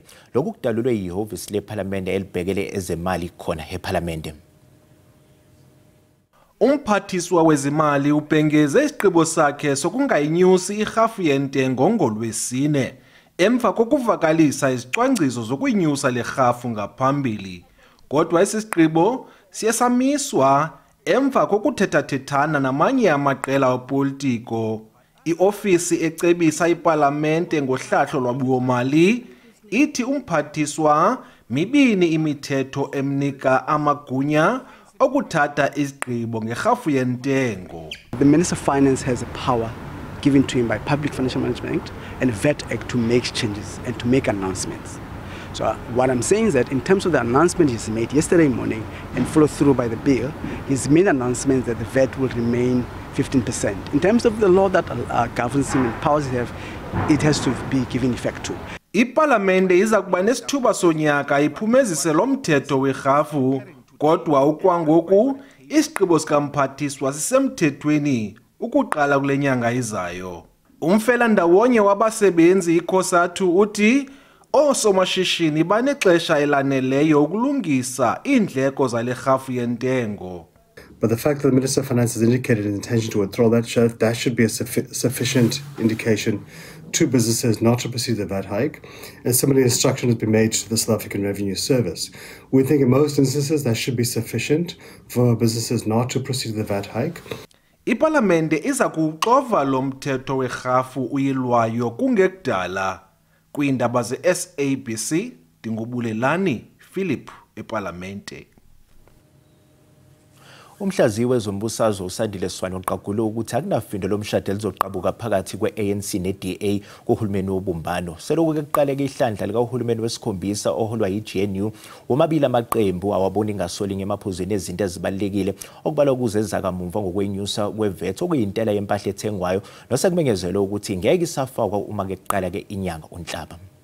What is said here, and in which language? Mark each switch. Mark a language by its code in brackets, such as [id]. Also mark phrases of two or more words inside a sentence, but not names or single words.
[zu] Lokhu kudalulwe yihhovisi lePhalamende elibhekele ezemali khona ePhalamende. [xh] Umphathiswa wezimali ubhengeze isiqibo sakhe sokungayinyusi ihafu yentengo ngoLwesine emva kokuvakalisa izicwangciso zokuyinyusa lehafu ngaphambili. Kodwa isiqibo siyesamiswa Emva kokuthethathethana namanye amaqela opolitiko, iofisi ecebisa iParlamente ngohlahlo lwabiwo-mali ithi umphathiswa mibini imithetho emnika amagunya okuthatha izigqibo ngerhafu yentengo. [en] The Minister of Finance has a power given to him by Public Financial Management Act and VAT Act to make changes and to make announcements. So what I'm saying is that in terms of the announcement he's made yesterday morning and followed through by the bill, he's made announcements that the VAT will remain 15%. In terms of the law that governs him and powers he have, it has to be given effect to. [xh] iParlamente iza kuba nesithuba sonyaka iphumezise lo mthetho werhafu, kodwa ukwangoku isigqibo sikamphathiswa sisemthethweni ukuqala kule nyanga izayo. Umfelandawonye wabasebenzi iCOSATU uthi oosomashishini banexesha elaneleyo ukulungisa iindleko zale rhafu yentengo. [en] But the fact that the Minister of Finance has indicated his intention to withdraw that should be a sufficient indication to businesses not to proceed the VAT hike, and similar instruction has been made to the South African Revenue Service. We think in most instances that should be sufficient for businesses not to proceed the VAT hike. [xh] iParlamente iza kuxova lo mthetho werhafu uyilwayo kungekudala. Kwiindaba ze-SABC, Dingobulelani Philip eParlamente. [zu] Umhlaziyi wezombusazwe uSandile Swane uqagule ukuthi akunafindo lomshado elizoqabuka phakathi kwe-ANC ne-DA kuhulumeni wobumbano. Selokhu kuqaleke ihlandla likahulumeni wesikhombisa oholwa yi-GNU, womabili amaqembu awabona ingasolinye emaphuzweni ezinto ezibalulekile okubalwa kuze ezakamuva ngokwenyusa kwe-VAT okuyintela yempahla ethengwayo nosekumenyezelwe ukuthi ngeke isafakwa uma kuqala-ke inyanga uNhlaba.